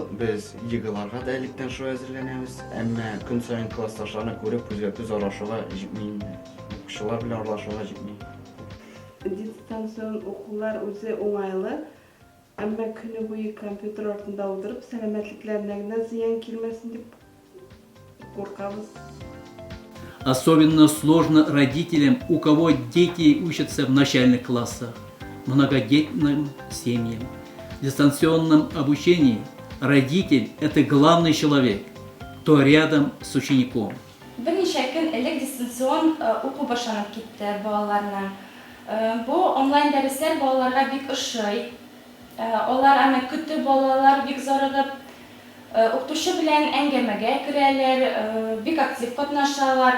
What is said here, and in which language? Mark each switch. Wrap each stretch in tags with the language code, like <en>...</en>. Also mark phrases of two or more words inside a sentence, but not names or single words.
<tt>Без егыларга да электән шулай әзерләнәбез. Әмма көн сайын классташларны күреп күзгә күз аралашуга җитми. Укучылар белән аралашуга җитми. Дистанцион укулар үзе уңайлы. Әмма көне буе компьютер артында утырып, сәламәтлекләренә генә зыян килмәсен дип куркабыз.</tt> <ru>Особенно сложно родителям, у кого дети учатся в начальных классах, многодетным семьям. В дистанционном обучении родитель – это главный человек, кто рядом с учеником.</ru> <tt>Берничә көн элек дистанцион уку башланып китте балаларның. Бу онлайн дәресләр балаларга бик ошый. Алар аны көтү балалар бик зарыгып, укытучы белән әңгәмәгә керәләр, бик актив катнашалар.</tt>